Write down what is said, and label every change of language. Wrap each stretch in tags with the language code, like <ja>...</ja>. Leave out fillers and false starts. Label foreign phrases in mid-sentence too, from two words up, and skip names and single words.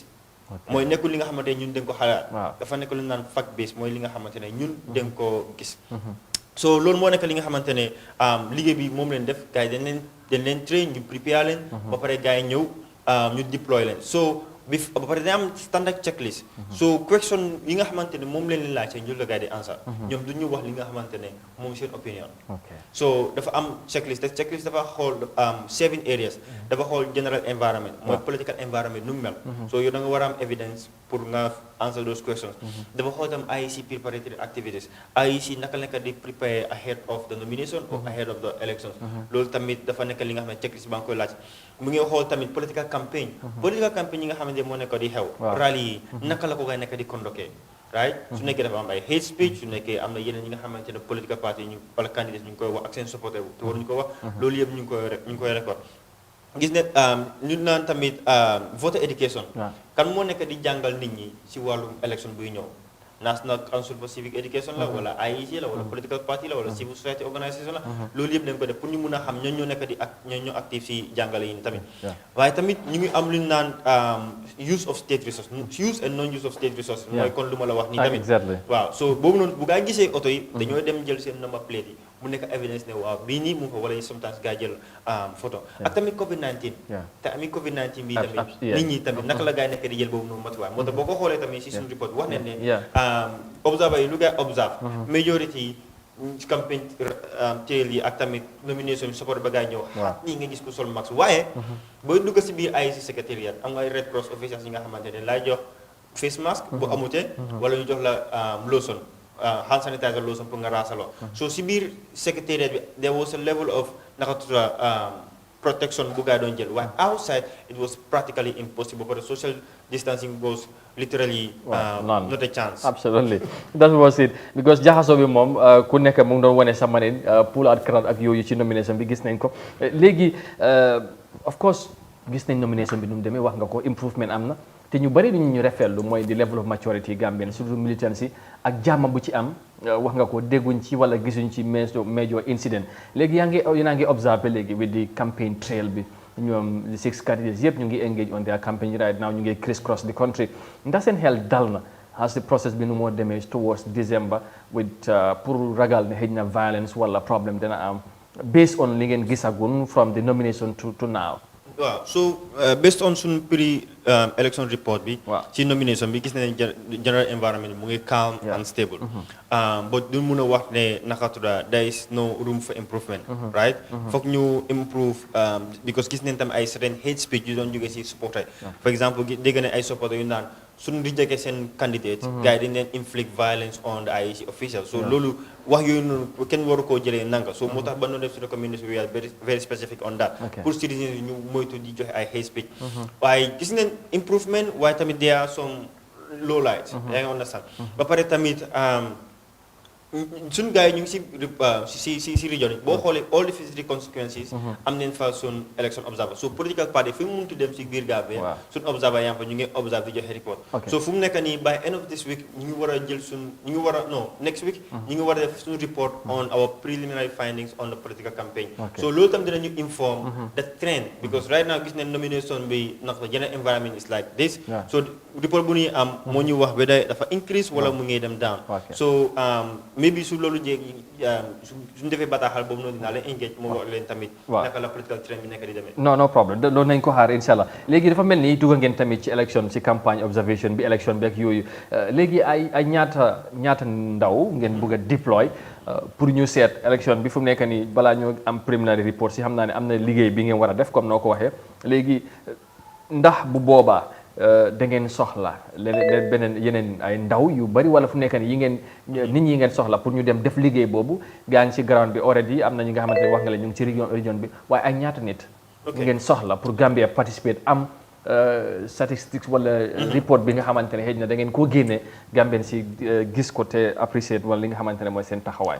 <wo>mooy nekkul li nga xamante ne ñun dañ ko xalaat. dafa nekk lu naan</wo> <en>fact base</en> <wo>mooy li nga xamante ne ñun dañ ko gis. so loolu moo nekk li nga xamante ne liggéey bi moom leen def gars yi dañ leen train ñu prepare leen. ba pare gars yi ñëw ñu deploy leen so ba pare dañ am</wo> <en>standard checklist.</en> <wo>so question yi nga xamante ne moom leen laajte ñu la gars yi di answer. ñoom du ñu wax li nga xamante ne moom seen opinion. so dafa am checklist te checklist dafa xool 7 areas. dafa xool</wo> <en>general environment.</en> <wo>mooy</wo> <en>political environment</en> <wo>nu mu mel. so yow da nga war a am evidence pour nga</wo> <en>answer those questions.</en> <wo>dafa xool tam</wo> <en>IEC preparatory activities. IEC</en> <wo>naka la di</wo> <en>prepare ahead of the nomination or ahead of the elections.</en> <wo>loolu tamit dafa nekk li nga xam ne checklist ba nga koy laaj. mu ngi xool tamit</wo> <en>political campaign. political campaign</en> <wo>yi nga xamante moo nekk di xew. rally yi naka la ko ngay nekk di conducté. right su nekkee dafa am ay</wo> <en>hate speech</en> <wo>su nekkee am na yeneen yi nga xamante ne</wo> <en>political party</en> <wo>ñu wala candidates ñu ngi koy wax ak seen supporter te waruñu ko wax. loolu yëpp ñu ngi koy record gis ne ñu naan tamit</wo> <en>voter education.</en> <wo>kan moo nekk di jàngal nit ñi si wàllum élection buy ñëw. National Council for Civic Education la wala IEC la wala</wo> <en>political party</en> <wo>la wala</wo> <en>civil society organisation</en> <wo>la. loolu yëpp dañ ko def pour ñu mun a xam ñoo ñoo nekk di ñoo active si jàngale yi tamit. waaye tamit ñu ngi am lu ñu naan</wo> <en>use of state resources use and non use of state resources.</en> <wo>mooy kon lu ma la wax nii tamit. waaw so boobu noonu bu gaa gisee oto yi. dañoo dem jël seen number plate yi. mu nekk evidence ne waaw bii nii mu fa wala sometimes gaa jël photo ak tamit COVID-19 te ami COVID-19 bii tamit nit ñi tamit naka la gaa nekk di jël boobu noonu matuwaay moo tax boo ko xoolee tamit si suñu report wax nañ ne observer yi lu gaa observe majority yi campagne trail yi ak tamit</wo> <en>nomination support</en> <wo>ba gaa ñëw xat nii nga gis ko sol max waaye booy dugg si biir IEC secrétariat am nga Red Cross officials yi nga xamante ne laay jox face mask bu amutee wala ñu jox la lotion</wo> <en>hand sanitizer lotion</en> <wo>pour nga raasaloo so si biir secrétariat bi</wo> <en>there was a level of</en> <wo>naka tudd protection bu gaa doon jël waaye</wo> <en>outside it was practically impossible but the social distancing was literally not a chance. Absolutely, that was it because</en> <wo>jaxasoo bi moom ku nekk mu ngi doon wane sa manin</wo> <en>pull out crowd</en> <wo>ak yooyu ci nomination bi gis nañ ko léegi</wo> <en>of course</en> <wo>gis nañ nomination bi nu mu demee wax nga ko improvement am na te ñu bari ñu refetlu mooy di</wo> <en>level of maturity</en> <wo>Gambian surtout militancy ak jàmm bu ci am wax nga ko dégguñ ci wala gisuñ ci major incident léegi yaa ngi observe léegi</wo> <en>with the campaign trail</en> <wo>bi ñoom</wo> <en>the 6 candidates</en> <wo>yëpp ñu ngi</wo> <en>engage on their campaign right now</en> <wo>ñu ngi</wo> <en>criss cross the country</en> <wo>ndax seen xel dal na</wo> <en>as the process</en> <wo>bi nu moo demee</wo> <en>towards December with</en> <wo>pour ragal ne xëj na violence wala problème dina am based on li ngeen gisagun</wo> <en>from the nomination to now.</en> <wo>waaw so based on suñu election report bi ci nomination bi gis nañ</wo> <en>general environment</en> <wo>mu ngi</wo> <en>calm and stable</en> <wo>but du mun a wax ne naka tudda</wo> <en>there is no room for improvement</en> <wo>right foog ñu improve because gis nañ tam ay certain</wo> <en>hate speech</en> <wo>yu doon jógee si supporter</wo> <en>for example</en> <wo>dégg nañ ay supporter yu naan suñu rejecté seen candidate gars yi dañ leen</wo> <en>inflict violence on the IEC officials</en> <wo>so loolu wax yooyu noonu kenn waru koo jëlee nanga so moo tax ba noonu def si recommendation</wo> <en>we are very specific on that</en> <wo>pour citizens yi ñu moytu di joxe ay</wo> <en>hate speech</en> <wo>waaye gis nañ improvement waaye tamit</wo> <en>there are some low lights</en> <wo>yaa ngi understand ba pare tamit suñ gars yi ñu ngi si region yi boo xoolee</wo> <en>all the 53 constituencies</en> <wo>am nañ fa suñ</wo> <en>election observer</en> <wo>so</wo> <en>political party</en> <wo>fi mu muntu dem si biir Gambia suñ observer yaa fa ñu ngi observe di joxe report so fu mu nekk nii</wo> <en>by end of this week</en> <wo>ñu ngi war a jël</wo> <en>next week</en> <wo>ñu ngi war a def suñ report</wo> <en>on our preliminary findings on the political campaign</en> <wo>so loolu tam dinañu</wo> <en>inform the trend because right now</en> <wo>gis nañ nomination bi ndax</wo> <en>the general environment is like this</en> <wo>so report bu ñuy am moo ñu wax whether dafa increase wala mu ngi dem down so maybe su loolu jéegi suñu defee bataaxal boobu noonu dinaa leen engage moo wax leen tamit naka la</wo> <en>political trend</en> <wo>bi nekk di demee no problem loolu nañ ko xaar inshallah léegi dafa mel ni dugg ngeen tamit ci élection ci campagne observation bi élection bi ak yooyu léegi ay ñaata ndaw ngeen bëgg a deploy pour ñu seet élection bi fu mu nekk nii balaa ñoo am</wo> <en>preliminary report</en> <wo>si xam naa ne am na liggéey bi ngeen war a def comme noo ko waxee léegi ndax bu boobaa da ngeen soxla leneen beneen yeneen ay ndaw yu bari wala fu nekk nii nit ñi ngeen soxla pour ñu dem def liggéey boobu gaa ngi ci ground bi already am na ñi nga xamante ne wax nga la ñu ngi ci région bi waaye ay ñaata nit ngeen soxla pour Gambia participate am statistics wala report bi nga xamante ne xëy na da ngeen koo génne Gambien si gis ko te apprécier wala li nga xamante ne mooy seen taxawaay</wo>